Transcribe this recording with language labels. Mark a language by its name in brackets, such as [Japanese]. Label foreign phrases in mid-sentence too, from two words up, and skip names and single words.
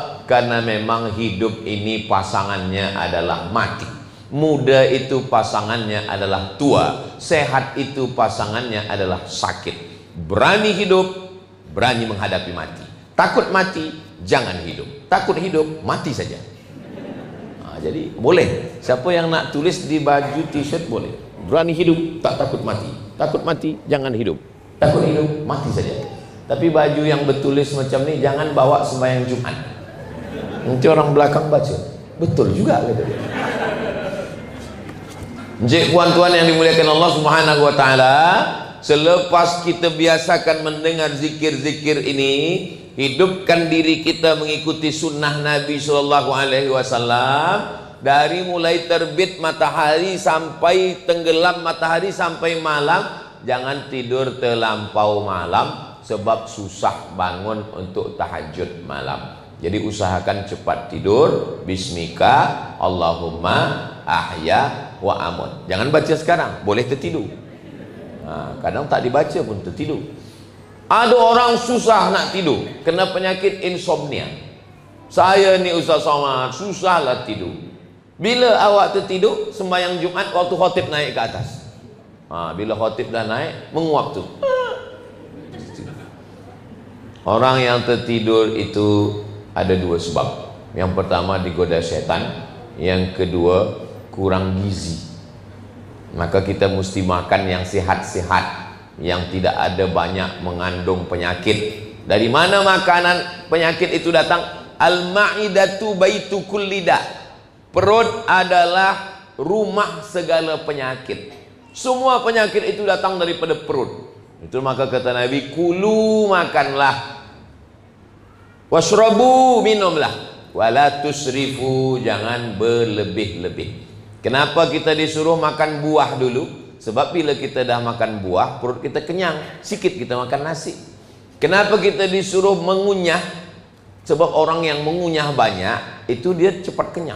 [Malay] Karena memang hidup ini pasangannya adalah mati. Muda itu pasangannya adalah tua. Sehat itu pasangannya adalah sakit. Berani hidup, berani menghadapi mati. Takut mati, jangan hidup. Takut hidup, mati saja. Nah, jadi boleh. Siapa yang nak tulis di baju t-shirt boleh. Berani hidup, tak takut mati. Takut mati, jangan hidup. Takut hidup, mati saja. Tapi baju yang bertulis macam ni jangan bawa sembahyang Jumat. Nanti orang belakang baca, betul juga kata dia. Jadi puan-tuan yang dimuliakan [Arabic] Allah Subhanahu wa taala, [Malay] selepas kita biasakan mendengar zikir-zikir ini, hidupkan diri kita mengikuti sunnah Nabi [Arabic] sallallahu alaihi wasallam. [Malay] Dari mulai terbit matahari sampai tenggelam matahari sampai malam, jangan tidur terlampau malam sebab susah bangun untuk tahajud malam. Jadi usahakan cepat tidur. [Arabic] Bismika Allahumma ahya wa amut. [Malay] Jangan baca sekarang, boleh tertidur. Nah, kadang tak dibaca pun tertidur. Ada orang susah nak tidur, kena penyakit insomnia. Saya ni Ustaz Somad, susahlah tidur. Bila awak tertidur, sembahyang Jumat waktu khatib naik ke atas. Bila khatib dah naik, menguap tu. Orang yang tertidur itu ada dua sebab. Yang pertama digoda setan, yang kedua kurang gizi. Maka kita mesti makan yang sehat-sehat, yang tidak ada banyak mengandung penyakit. Dari mana makanan penyakit itu datang? [Arabic] Al-ma'idatu baitu kulli da. [Malay] Perut adalah rumah segala penyakit. Semua penyakit itu datang daripada perut. Itu maka kata Nabi, kulu makanlah, washrabu minumlah, [Arabic] wala tusrifu, [Malay] jangan berlebih-lebih. Kenapa kita disuruh makan buah dulu? Sebab bila kita dah makan buah, perut kita kenyang, sikit kita makan nasi. Kenapa kita disuruh mengunyah? Sebab orang yang mengunyah banyak, itu dia cepat kenyang.